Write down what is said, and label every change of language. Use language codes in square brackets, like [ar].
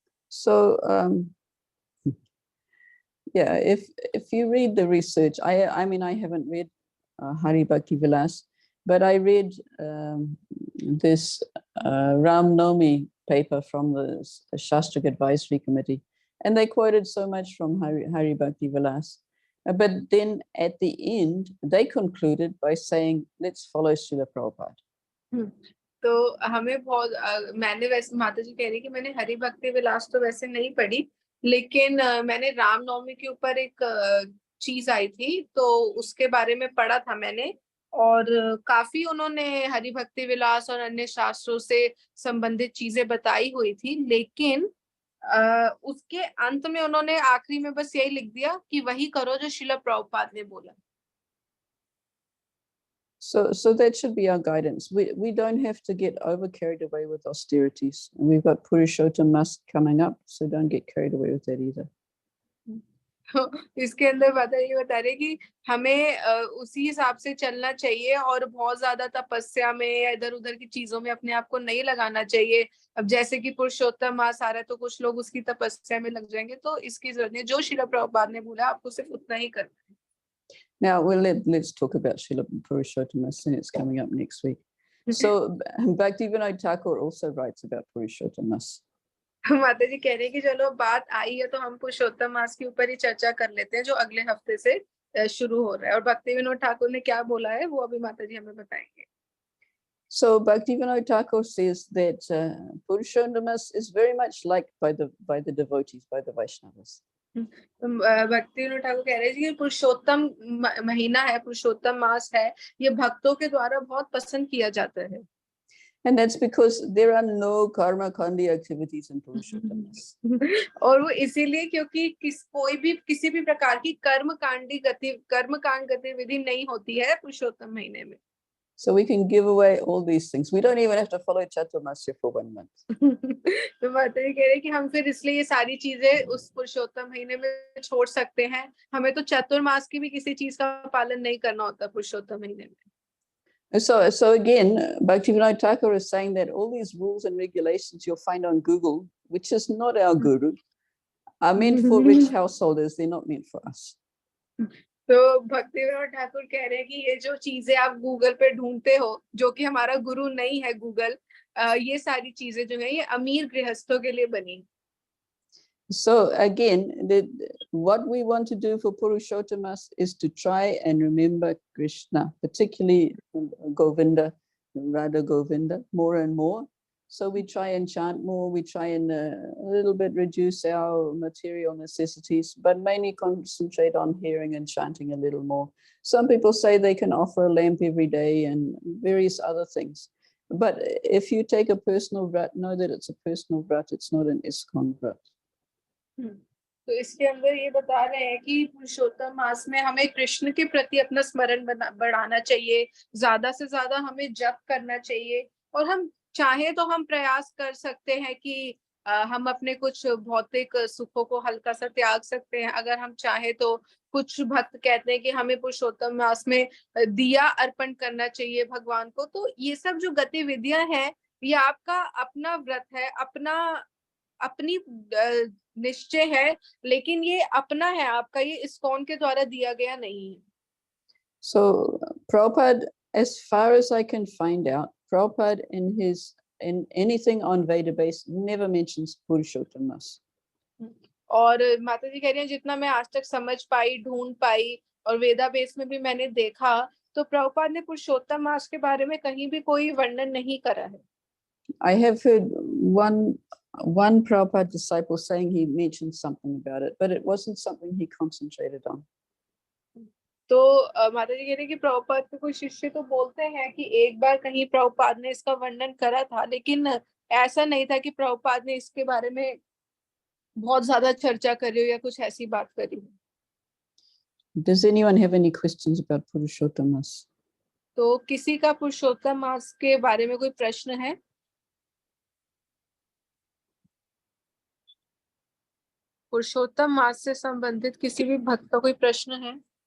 [en] So yeah, if you read the research, I mean I haven't read Hari Bhakti Vilas, but I read this Ram Navami paper from the Shastric Advisory Committee, and they quoted so much from Hari Bhakti Vilas. But then at the end, they concluded by saying, let's follow Srila Prabhupada. [hi] तो हमें बहुत मैंने वैसे माता जी कह रही कि मैंने हरि भक्ति विलास तो वैसे नहीं पढ़ी, लेकिन मैंने रामनवमी के ऊपर एक चीज आई थी तो उसके बारे में पढ़ा था मैंने, और काफी उन्होंने हरि भक्ति विलास और अन्य शास्त्रों से संबंधित चीजें बताई हुई थी, लेकिन उसके अंत में उन्होंने आखिरी में बस यही लिख दिया कि वही करो जो श्रील प्रभुपाद ने बोला. [en] So that should be our guidance. We don't have to get over carried away with austerities. We've got Purushottam Mass coming up, so don't get carried away with that either. [hi] इसके अंदर बात ये बता रही कि हमें उसी हिसाब से चलना चाहिए और बहुत ज्यादा तपस्या में या इधर उधर की चीजों में अपने आप को नहीं लगाना चाहिए. अब जैसे कि पुरुषोत्तम मास आ रहा है तो कुछ लोग उसकी तपस्या में लग जाएंगे, तो इसकी जरूरत नहीं. जो श्रील प्रभुपाद ने बोला आपको सिर्फ उतना ही करना है. [en] Now, let's talk about Srila Purushottam Mass, and it's coming up next week. So Bhakti Vinod Thakur also writes about Purushottam Mass. [hi] माता जी कह रहे हैं कि चलो बात आई है तो हम पुरुषोत्तम मास के ऊपर ही चर्चा कर लेते हैं जो अगले हफ्ते से शुरू हो रहा है, और भक्ति विनोद ठाकुर ने क्या बोला है वो अभी माता जी हमें बताएंगे. [en] So Bhakti Vinod Thakur says that Purushottam Mass is very much liked by the devotees, by the Vaishnavas. [hi] भक्ति विनोद ठाकुर कह रहे हैं कि पुरुषोत्तम महीना है, पुरुषोत्तम मास है, ये भक्तों के द्वारा बहुत पसंद किया जाता है. [en] And that's because there are no karma kandi activities in Purushottam Mass. [hi] और वो इसीलिए क्योंकि किसी भी प्रकार की कर्मकांड गतिविधि नहीं होती है पुरुषोत्तम महीने में. [en] So we can give away all these things. We don't even have to follow Chaturmasya for 1 month. [hi] तो माता जी कह रहे हैं कि हम फिर इसलिए ये सारी चीजें उस पुरुषोत्तम महीने में छोड़ सकते हैं. हमें तो चतुर्मास की भी किसी चीज का पालन नहीं करना होता पुरुषोत्तम महीने में. [en] So again, Bhaktivinoda Thakur is saying that all these rules and regulations you'll find on Google, which is not our guru, are meant for rich householders. They're not meant for us. [hi] तो भक्तिविनोद ठाकुर कह रहे हैं कि ये जो चीजें आप Google पे ढूंढते हो, जो कि हमारा गुरु नहीं है गूगल, ये सारी चीजें जो है ये अमीर गृहस्थों के लिए बनी. [en] So again, what we want to do for Purushottamas is to try and remember Krishna, particularly Govinda, Radha Govinda, more and more. So we try and chant more, we try and a little bit reduce our material necessities, but mainly concentrate on hearing and chanting a little more. Some people say they can offer a lamp every day and various other things. But if you take a personal vrat, know that it's a personal vrat, it's not an ISKCON vrat. [hi] तो इसके अंदर ये बता रहे हैं कि पुरुषोत्तम मास में हमें कृष्ण के प्रति अपना स्मरण बढ़ाना चाहिए, ज्यादा से ज्यादा हमें जप करना चाहिए, और हम चाहे तो हम प्रयास कर सकते हैं कि हम अपने कुछ भौतिक सुखों को हल्का सा त्याग सकते हैं. अगर हम चाहे तो कुछ भक्त कहते हैं कि हमें पुरुषोत्तम मास में दिया अर्पण करना चाहिए भगवान को. तो ये सब जो गतिविधियां हैं ये आपका अपना व्रत है, अपनी निश्चय है, लेकिन ये अपना है आपका, ये ISKCON के द्वारा दिया गया नहीं है. [en] So Prabhupada, as far as I can find out, Prabhupada in anything on Veda base never mentions Purushottamas. [hi] और माता जी कह रही हैं जितना मैं आज तक समझ पाई, ढूंढ पाई, और वेदा बेस में भी मैंने देखा, तो प्रभुपाद ने पुरुषोत्तम मास के बारे में कहीं भी कोई वर्णन नहीं करा है. [en] I have heard one Prabhupada disciple saying he mentioned something about it, but it wasn't something he concentrated on. [hi] तो माता जी कह रही हैं कि प्रभुपाद के कोई शिष्य तो बोलते हैं कि एक बार कहीं प्रभुपाद ने इसका वर्णन करा था, लेकिन ऐसा नहीं था कि प्रभुपाद ने इसके बारे में बहुत ज्यादा चर्चा करी हो या कुछ ऐसी बात करी हो. [en] Does anyone have any questions about Purushottamas? [hi] तो किसी का पुरुषोत्तम मास के बारे में कोई प्रश्न है? पुरुषोत्तम मास से संबंधित किसी भी भक्त का कोई प्रश्न है?